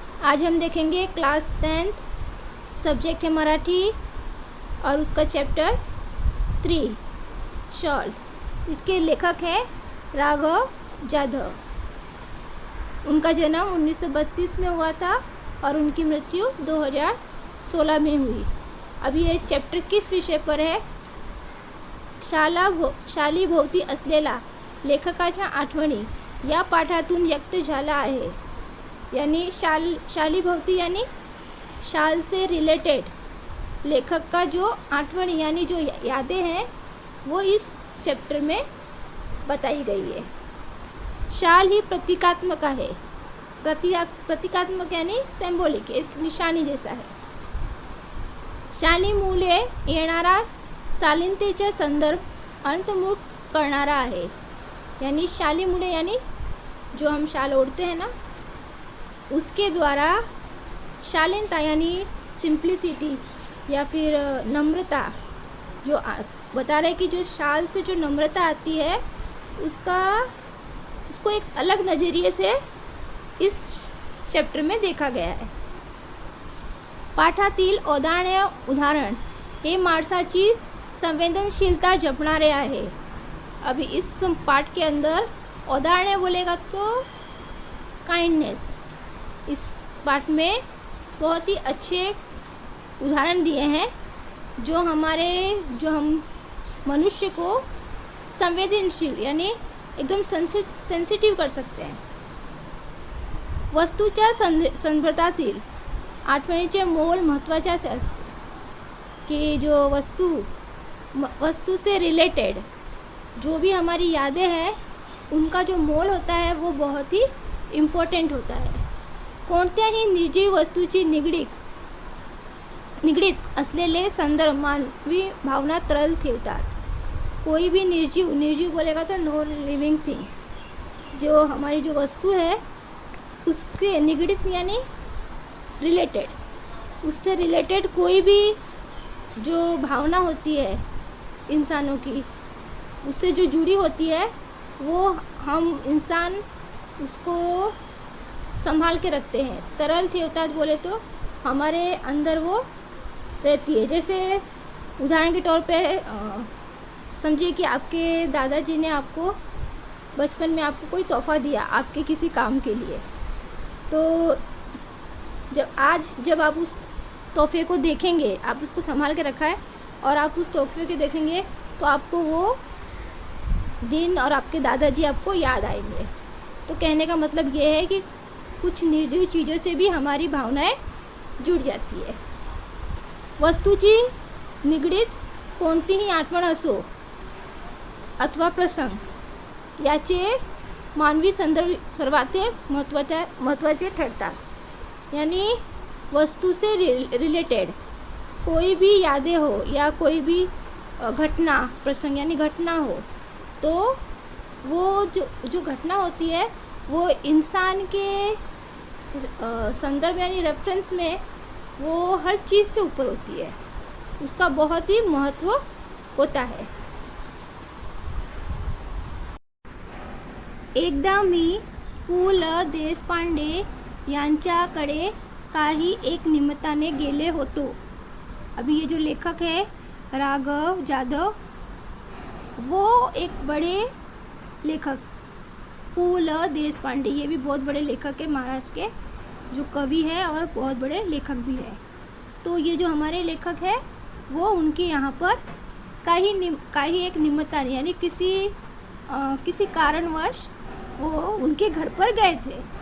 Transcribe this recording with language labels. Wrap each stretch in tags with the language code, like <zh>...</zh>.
<hi>आज हम देखेंगे क्लास 10th, सब्जेक्ट है मराठी और उसका चैप्टर 3 शॉल। इसके लेखक है राघव जाधव। उनका जन्म 1932 में हुआ था और उनकी मृत्यु 2016 में हुई। अब ये चैप्टर किस विषय पर है?</hi> <mr>शाली भोवती असलेला लेखकाच्या आठवणी या पाठातून व्यक्त झाला आहे।</mr> <hi>यानी शाली भोवती यानी शाल से रिलेटेड लेखक का जो आठवणी यानी जो यादें हैं वो इस चैप्टर में बताई गई है। शाल ही प्रतीकात्मक है। प्रतीकात्मक यानी सिंबॉलिक, एक निशानी जैसा है।</hi> <mr>शालीमुळे येणारा शालीनतेचा संदर्भ अंतर्मुख करणारा आहे।</mr> <hi>यानी शालीमुळे यानी जो हम शाल ओढ़ते हैं ना, उसके द्वारा शालीनता यानी सिंप्लिसिटी या फिर नम्रता जो बता रहे कि जो शाल से जो नम्रता आती है उसको एक अलग नज़रिए से इस चैप्टर में देखा गया है।</hi> <mr>पाठातील उदाहरण हे माणसाची संवेदनशीलता जपणारे आहे।</mr> <hi>अभी इस पाठ के अंदर उदाहरण बोलेगा तो काइंडनेस। इस पाठ में बहुत ही अच्छे उदाहरण दिए हैं जो हम मनुष्य को संवेदनशील यानी एकदम सेंसिटिव कर सकते हैं।</hi> <mr>वस्तूच्या संदर्भातील आठवणीचे मोल महत्त्वाचे असते</mr> <hi>कि जो वस्तु से रिलेटेड जो भी हमारी यादें हैं उनका जो मोल होता है वो बहुत ही इम्पोर्टेंट होता है।</hi> <mr>कोणत्याही निर्जीव वस्तूची निगडीत असलेले संदर्भ मानवी भावना तरल ठेवतात।</mr> <hi>कोई भी निर्जीव बोलेगा तो नो लिविंग थिंग, जो हमारी जो वस्तु है उसके निगडित यानी रिलेटेड, उससे रिलेटेड कोई भी जो भावना होती है इंसानों की, उससे जो जुड़ी होती है वो हम इंसान उसको संभाल के रखते हैं। तरल ठेवतात बोले तो हमारे अंदर वो रहती है। जैसे उदाहरण के तौर पे समझिए कि आपके दादाजी ने आपको बचपन में आपको कोई तोहफ़ा दिया आपके किसी काम के लिए, तो जब आप उस तोहफे को देखेंगे, आप उसको संभाल के रखा है और आप उस तोहफे के देखेंगे तो आपको वो दिन और आपके दादाजी आपको याद आएंगे। तो कहने का मतलब ये है कि कुछ निर्जीव चीज़ों से भी हमारी भावनाएं जुड़ जाती है।</hi> <mr>वस्तूची निगडीत कोणतीही आठवण असो अथवा प्रसंग याचे मानवी संदर्भ सर्वात महत्त्वाचे ठरतात।</mr> <hi>यानी वस्तु से रिलेटेड कोई भी यादें हो या कोई भी घटना प्रसंग यानी घटना हो तो वो जो घटना होती है वो इंसान के संदर्भ यानी रेफरेंस में वो हर चीज़ से ऊपर होती है, उसका बहुत ही महत्व होता है।</hi> <mr>एकदा मी पु ल देशपांडे यांच्याकडे काही एक निमित्ताने गेले होतो।</mr> <hi>अभी ये जो लेखक है राघव जाधव, वो एक बड़े लेखक पु ल देशपांडे, ये भी बहुत बड़े लेखक है, महाराष्ट्र के जो कवि है और बहुत बड़े लेखक भी है। तो ये जो हमारे लेखक है वो उनके यहाँ पर</hi> <mr>काही एक निमित्ताने</mr> <hi>यानी किसी कारणवश वो उनके घर पर गए थे।</hi>